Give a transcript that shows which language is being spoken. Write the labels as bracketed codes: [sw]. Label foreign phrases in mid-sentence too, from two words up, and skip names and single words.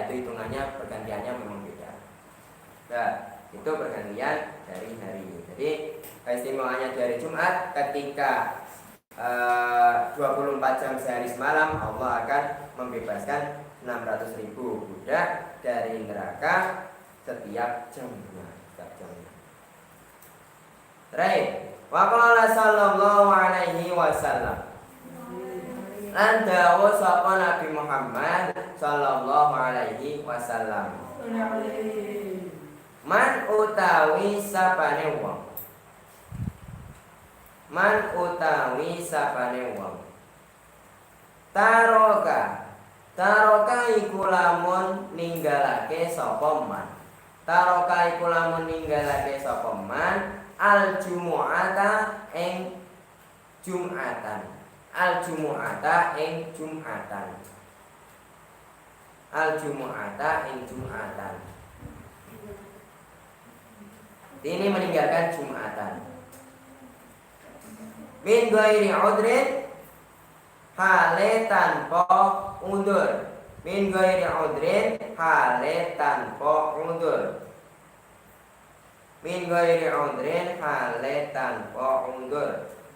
[id] Itu hitungannya pergantiannya memang beda. Nah, itu pergantian dari hari. Jadi keistimewaannya di hari Jumat ketika 24 jam sehari semalam Allah akan membebaskan 600.000 budak dari neraka setiap jamnya. [en] Right. [ar] Wa qala sallallahu alaihi wasallam. [jv] Lan dawuh sapa Nabi Muhammad [ar] sallallahu alaihi wasallam. [jv] Man utawi sapane wong. Man utawi sapane wong. Taroka iku lamun ninggalake sapa man. Taroka iku lamun ninggalake sapa man [ar] al jumu'ata [jv] ing jum'atan. [ar] Al jumu'ata [jv] ing jum'atan. [ar] Al jumu'ata [jv] ing jum'atan. [id] Ini meninggalkan jum'atan. [ar] Min ghairi udrin [jv] hale tanpa undur. [ar] Min ghairi udrin [jv] hale tanpa undur. [ar] Min ghairi udrin [jv] hale tanpa undur.